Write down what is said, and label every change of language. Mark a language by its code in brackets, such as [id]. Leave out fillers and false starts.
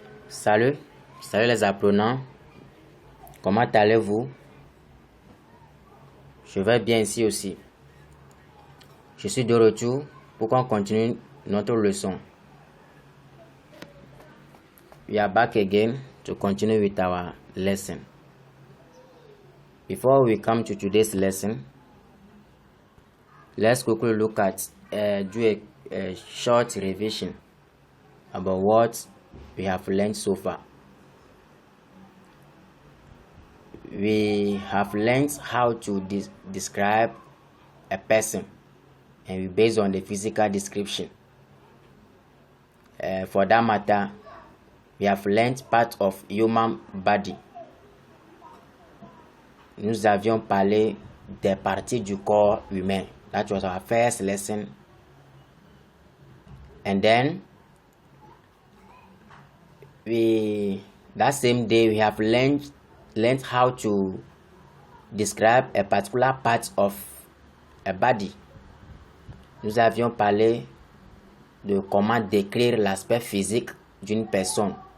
[fr] Salut les apprenants, comment allez-vous? Je vais bien ici aussi. Je suis de retour pour qu'on continue notre leçon. [en] We are back again to continue with our lesson. Before we come to today's lesson, let's quickly look at do a short revision about what we have learned so far. We have learned how to describe a person, and we based on the physical description. For that matter, we have learned part of human body. [fr] Nous avions parlé des parties du corps humain. [en] That was our first lesson. And then that same day we have learned how to describe a particular part of a body. [fr] Nous avions parlé de comment décrire l'aspect physique d'une personne.